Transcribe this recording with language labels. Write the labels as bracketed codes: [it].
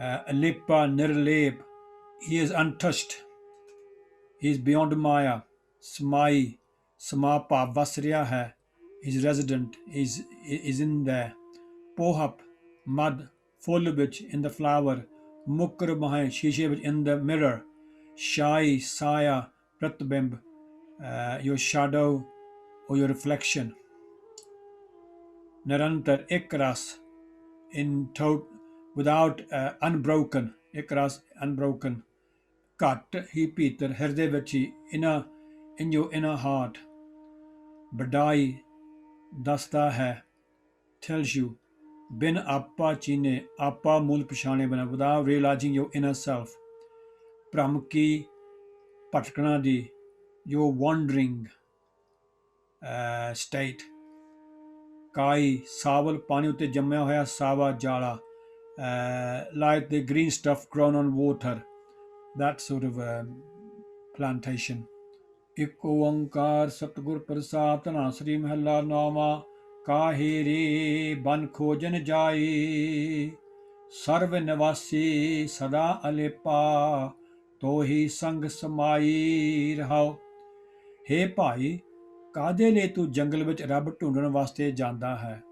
[pa] ਅਲਿਪਾ ਨਿਰਲੇਪ, [en] he is untouched, he is beyond maya। [pa] ਸਮਾਈ ਸਮਾ ਭਾਵ ਵਸ ਰਿਹਾ ਹੈ, [en] is resident, is in there। [pa] ਪੋਹਪ ਮਦ ਫੁੱਲ ਵਿੱਚ, [en] in the flower। [pa] ਮੁਕਰ ਮਹੇ ਸ਼ੀਸ਼ੇ ਵਿੱਚ, [en] in the mirror। [pa] ਸ਼ਾਈ ਸਾਇਆ ਪ੍ਰਤਿਬਿੰਬ, [en] your shadow or your reflection। [pa] ਨਿਰੰਤਰ ਇੱਕ ਰਸ, [en] in without unbroken, [pa] ਇੱਕ ਰਸ unbroken। ਘਟ ਹੀ ਭੀਤਰ ਹਿਰਦੇ ਵਿੱਚ ਹੀ, [en] in your inner heart। [pa] ਵਡਾਈ ਦੱਸਦਾ ਹੈ, [en] tells you। [pa] ਬਿਨ ਆਪਾ ਚੀਨੇ, ਆਪਾ ਮੂਲ ਪਛਾਣੇ ਬਿਨਾ, [en] without realizing your inner self। [pa] ਭ੍ਰਮ ਕੀ ਭਟਕਣਾ ਦੀ, [en] your wandering state। [pa] ਕਾਈ ਸਾਵਲ ਪਾਣੀ ਉੱਤੇ ਜੰਮਿਆ ਹੋਇਆ ਸਾਵਾ ਜਾਲਾ, [en] like the green stuff grown on water, that sort of plantation। [pa] ਇੱਕ ਓੰਕਾਰ ਸਤਿਗੁਰ ਪ੍ਰਸਾਦ। ਧਨਾਸਰੀ ਮਹਿਲਾ ਨੌਵਾਂ। ਕਾਹੇ ਰੇ ਬਨ ਖੋਜਨ ਜਾਈ, ਸਰਵ ਨਿਵਾਸੀ ਸਦਾ ਅਲੇਪਾ, ਤੋਹੀ ਸੰਗ ਸਮਾਈ। ਰਹਾਉ ਹੇ ਭਾਈ, ਕਾਹਦੇ ਲਈ ਤੂੰ ਜੰਗਲ ਵਿੱਚ ਰੱਬ ਢੂੰਡਣ ਵਾਸਤੇ ਜਾਂਦਾ ਹੈ।